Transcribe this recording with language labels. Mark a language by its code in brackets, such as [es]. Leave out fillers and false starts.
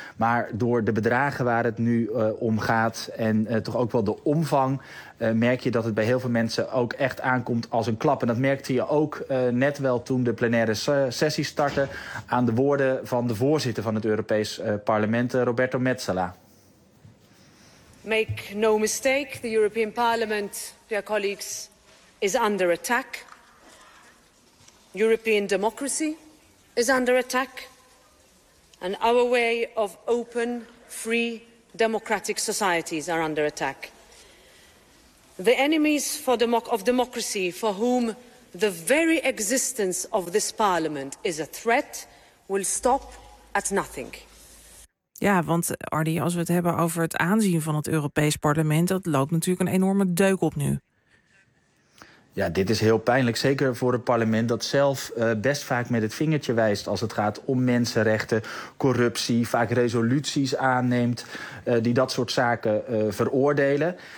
[nl] Maar door de bedragen waar het nu om gaat en toch ook wel de omvang, merk je dat het bij heel veel mensen ook echt aankomt als een klap. En dat merkte je ook net wel toen de plenaire sessie startte aan de woorden van de voorzitter van het Europees Parlement, Roberto Metsola. [en] Make no mistake, the European Parliament, dear colleagues, is under attack. European democracy is under attack. And our way of open, free, democratic societies are under attack. The enemies of democracy, for whom the very existence of this parliament is a threat, will stop at nothing. [nl] Ja, want Ardi, als we het hebben over het aanzien van het Europees Parlement, dat loopt natuurlijk een enorme deuk op nu. Ja, dit is heel pijnlijk, zeker voor het parlement dat zelf best vaak met het vingertje wijst als het gaat om mensenrechten, corruptie, vaak resoluties aanneemt die dat soort zaken veroordelen.